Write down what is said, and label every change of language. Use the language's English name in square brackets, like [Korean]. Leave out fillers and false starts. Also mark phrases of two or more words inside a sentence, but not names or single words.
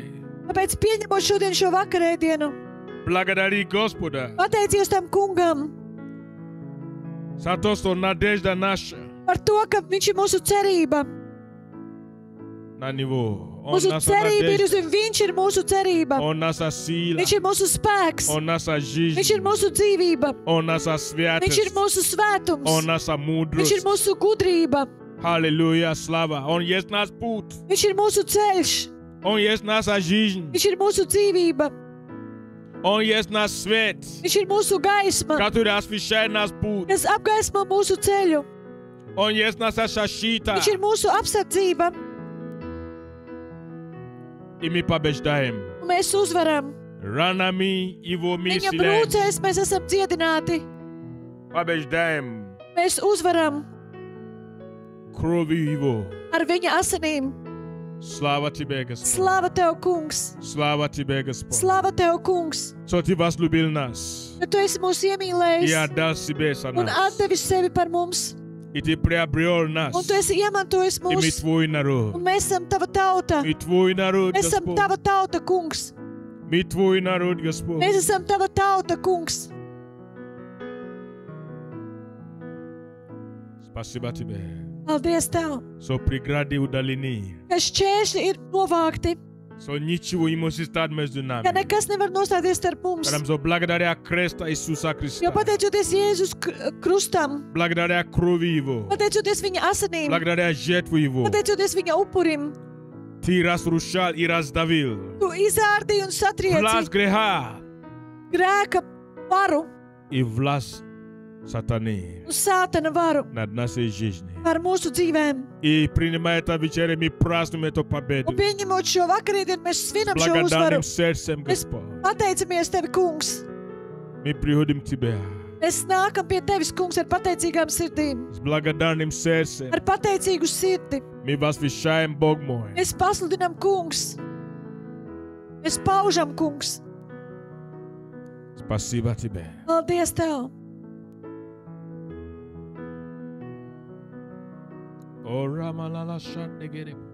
[Latvian] Tāpēc pieņemot šodien šo vakarēdienu, [Russian] Благодари Господа [Latvian] pateicies tam Kungam [Russian] за то, что надежда наша [Latvian] par to, ka Viņš ir mūsu cerība. [Russian] на Него. Он [Latvian] Mūsu [Russian] наша [Latvian] cerība ir uz [Russian] надежда. [Latvian] Viņu. Viņš ir mūsu cerība. [Russian] Он наша сила. [Latvian] Viņš ir mūsu spēks. [Russian] Он наша [Latvian] Viņš ir [Russian] жизнь. [Latvian] mūsu dzīvība. [Russian] Он наша [Latvian] Viņš ir [Russian] святость. [Latvian] mūsu svētums. [Russian] Он наша [Latvian] Viņš ir [Russian] мудрость. [Latvian] mūsu gudrība. [Russian] Аллилуйя, слава. Он есть наш путь. [Latvian] Viņš ir mūsu ceļš. [Russian] Он есть наша жизнь. [Latvian] Viņš ir mūsu dzīvība. [Russian] Он есть наш свет, [Latvian] Viņš ir mūsu gaisma, [Russian] который освещает наш путь. [Latvian] kas apgaismo mūsu ceļu. [Russian] Он есть наша защита. [Latvian] Viņš ir mūsu apsardzība, [Russian] И мы побеждаем. [Latvian] un mēs uzvaram. [Russian] Ранами Его мы [Latvian] Viņa [Russian] исцеляем. [Latvian] brūcēs mēs esam dziedināti. [Russian] Побеждаем [Latvian] Mēs uzvaram [Russian] кровью Его. [Latvian] ar viņa asinīm. [Russian] Слава Тебе, Господь. [Latvian] Slāva Tev, Kungs! [Russian] Слава Тебе, Господь. [Latvian] Slāva Tev, Kungs! [Russian] Что Ты возлюбил нас [Latvian] Ka Tu esi mūs [Russian] и [Latvian] iemīlējis [Russian] отдал себе за [Latvian] un [Russian] нас. [Latvian] atdevis sevi par mums. [Russian] И Ты приобрел нас. [Latvian] Un Tu esi iemantojis [Russian] И мы [Latvian] mūs. [Russian] Твой народ. [Latvian] Un mēs esam Tava tauta. [Russian] Мы Твой народ, [Latvian] Mēs esam [Russian] Господь. [Latvian] Tava tauta, Kungs. [Russian] Мы Твой народ, Господь. [Latvian] Mēs esam Tava tauta, Kungs. [Russian] Спасибо Тебе. [Latvian] Paldies Tev, [Russian] Что преграды удалены. [Latvian] ka šķēršļi ir novākti, [Russian] Что ничего не может стать между [Latvian] ka [Russian] нами. [Latvian] nekas nevar nostāties starp mums. [Russian] Потому что благодаря креста Иисуса [Latvian] Jo [Russian] Христа, [Latvian] pateicoties Jēzus krustam, [Russian] благодаря крови Его, [Latvian] pateicoties viņa asinīm, [Russian] благодаря жертву Его, [Latvian] pateicoties viņa upurim, [Russian] Ты разрушал и раздавил [Latvian] Tu izārdīji un [Russian] власть [Latvian] satrieci [Russian] греха, [Latvian] grēka varu [Russian] и власть сатаны [Latvian] un sātana varu [Russian] над нашей жизнью. [Latvian] par mūsu dzīvēm. [Russian] И принимая это вечеря, мы празднуем эту победу. [Latvian] Un pieņemot šo vakarīdienu, mēs svinam šo uzvaru. [Russian] Благодарным сердцем, [Latvian] Mēs [Russian] Господь. [Latvian] pateicamies Tevi, Kungs. [Russian] Мы приходим к Тебе [Latvian] Mēs nākam pie Tevis, Kungs, ar pateicīgām sirdīm, [Russian] с благодарным сердцем. [Latvian] ar pateicīgu sirdi. [Russian] Мы возвещаем, Бог мой, [Latvian] Mēs pasludinām, Kungs. Mēs paužam, Kungs. [Russian] спасибо Тебе. [Latvian] Paldies Tev. Ora malala shandegere.